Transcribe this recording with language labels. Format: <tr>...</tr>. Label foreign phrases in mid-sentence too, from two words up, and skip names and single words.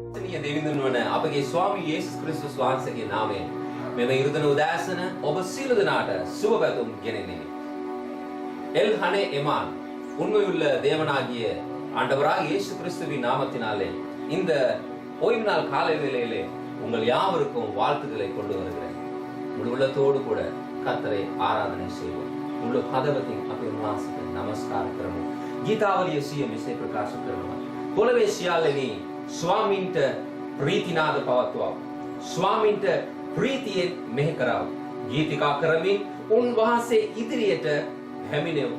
<si>ආදරණීය දෙවිඳුන් වන අපගේ ස්වාමී යේසුස් ක්‍රිස්තුස් වහන්සේගේ නාමයෙන් මෙම ඉරුදන උදෑසන ඔබ සියලු දෙනාට සුබ පැතුම් ගෙනෙන්නේ.</si> <ta>எல் ஹனே எமான் உண்மையுள்ள தேவனாகிய ஆண்டவராக இயேசு கிறிஸ்துவின் நாமத்தினாலே இந்த ஓய்வு நாள் காலை வேளையிலே உங்கள் யாவருக்கும் வாழ்த்துக்களை கொண்டு வருகிறேன். முழு உள்ளத்தோடு கூட கர்த்தரை ආරාධනය செய்வோம்.</ta> <si>මුළු හදවතින් අපි උන්වහන්සේට নমස්කාර කරමු. ගීතාවලිය සියම මෙසේ ප්‍රකාශ කරනවා. පොළවේ සියල්ලෙහි ස්වාමින්ට ප්‍රීතිනාද පවත්වව. ස්වාමින්ට ප්‍රීතියෙන් මෙහෙ කරව. ගීතිකා කරමින් උන්වහන්සේ ඉදිරියට හැමිනෙව්.</si>